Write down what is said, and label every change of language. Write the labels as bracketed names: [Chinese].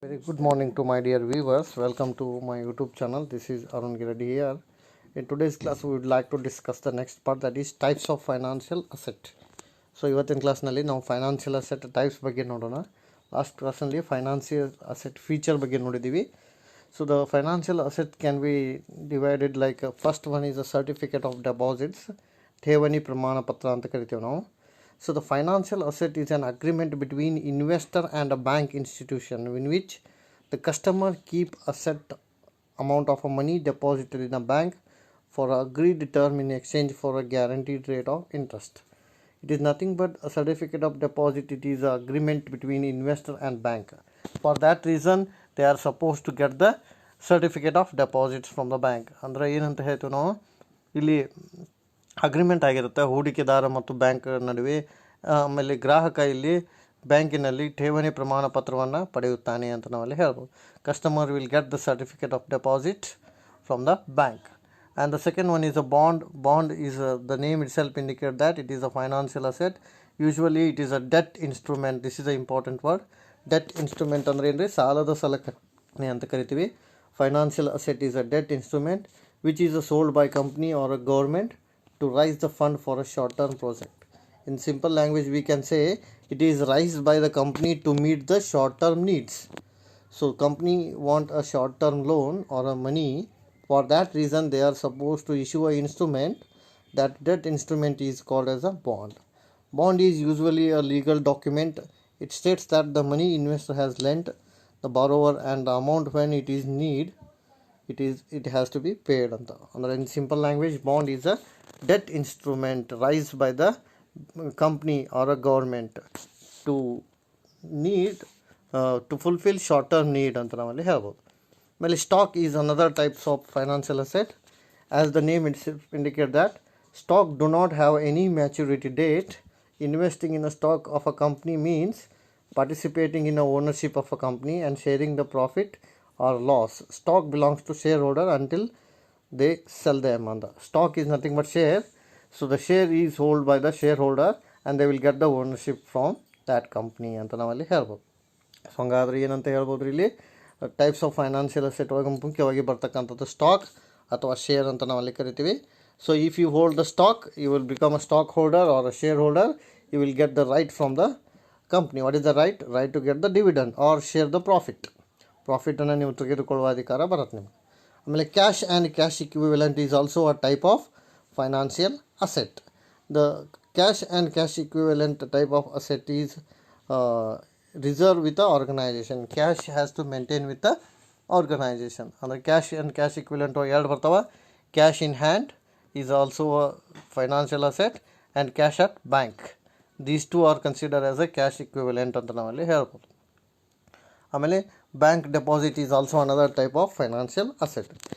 [English] Good morning to my dear viewers. Welcome to my YouTube channel. This is Arun Giradi here. In today's class, we would like to discuss the next part, that is types of financial asset. [Kannada] So, ಇವತ್ತಿನ ಕ್ಲಾಸ್ನಲ್ಲಿ ನಾವು financial asset types ಬಗ್ಗೆ ನೋಡೋಣ. Last ಕ್ಲಾಸ್ನಲ್ಲಿ financial asset feature ಬಗ್ಗೆ ನೋಡಿದ್ದೀವಿ. [English] So, the financial asset can be divided like first one is a certificate of deposits, [Kannada] ಠೇವಣಿ ಪ್ರಮಾಣ ಪತ್ರ ಅಂತ ಕರಿತೀವಿ ನಾವು. [English] So, the financial asset is an agreement between investor and a bank institution in which the customer keep a set amount of money deposited in a bank for an agreed term in exchange for a guaranteed rate of interest. It is nothing but a certificate of deposit. It is an agreement between investor and bank. For that reason, they are supposed to get the certificate of deposits from the bank. [Kannada] ಅಂದರೆ ಏನಂತ ಹೇಳ್ತೀವಿ ನಾವು ಇಲ್ಲಿ agreement ಆಗಿರುತ್ತೆ ಹೂಡಿಕೆದಾರ ಮತ್ತು bank ನಡುವೆ. ಆಮೇಲೆ ಗ್ರಾಹಕ ಇಲ್ಲಿ ಬ್ಯಾಂಕಿನಲ್ಲಿ ಠೇವಣಿ ಪ್ರಮಾಣ ಪತ್ರವನ್ನು ಪಡೆಯುತ್ತಾನೆ ಅಂತ ನಾವಲ್ಲಿ ಹೇಳ್ಬೋದು. [English] Customer will get the certificate of deposit from the bank. And the second one is a bond. Bond is the name itself indicate that it is a financial asset. Usually it is a debt instrument. This is an important word. [Kannada] Debt instrument ಅಂದ್ರೆ ಏನ್ರಿ ಸಾಲದ ಸಲಕರಣೆ ಅಂತ ಕರಿತೀವಿ. [English] Financial asset is a debt instrument which is sold by company or a government to raise the fund for a short term project. In simple language we can say it is raised by the company to meet the short term needs. So company want a short term loan or a money. For that reason they are supposed to issue an instrument. That instrument is called as a bond. Bond is usually a legal document. It states that the money investor has lent the borrower and the amount when it is need it has to be paid anta. Andre in simple language bond is a debt instrument raised by the company or a government to need to fulfill short term need [Kannada] anta navalli helಬೋದು. [English] ಆಮೇಲೆ stock is another types of financial asset. As the name its indicate that stock do not have any maturity date. Investing in a stock of a company means participating in a ownership of a company and sharing the profit or loss. Stock belongs to shareholder until they sell them. And the stock is nothing but share. So the share is held by the shareholder and they will get the ownership from that company [Kannada] ಅಂತ ನಾವಲ್ಲಿ ಹೇಳ್ಬೋದು. So ಹಂಗಾದ್ರೆ ಏನಂತ ಹೇಳ್ಬೋದು ಇಲ್ಲಿ types of financial asset ಒಳಗೆ ಮುಖ್ಯವಾಗಿ ಬರ್ತಕ್ಕಂಥದ್ದು ಸ್ಟಾಕ್ ಅಥವಾ ಶೇರ್ ಅಂತ ನಾವಲ್ಲಿ ಕರಿತೀವಿ. [English] So if you hold the stock you will become a stock holder or a share holder. You will get the right from the company. What is the right? Right to get the dividend or share the ಪ್ರಾಫಿಟನ್ನು [Kannada] ನೀವು ತೆಗೆದುಕೊಳ್ಳುವ ಅಧಿಕಾರ ಬರುತ್ತೆ ನಿಮಗೆ. [English] ಆಮೇಲೆ cash and cash equivalent is also a type of financial asset. The cash and cash equivalent type of asset is reserve with the organization. Cash has to maintain with the organization. ಅಂದರೆ cash and cash equivalent [Kannada] ಎರಡು ಬರ್ತಾವ. [English] Cash in hand is also a financial asset and cash at bank. These two are consider as a cash equivalent [Kannada] ಅಂತ ನಾವಲ್ಲಿ ಹೇಳ್ಬೋದು. [English] ಆಮೇಲೆ bank deposit is also another type of financial asset.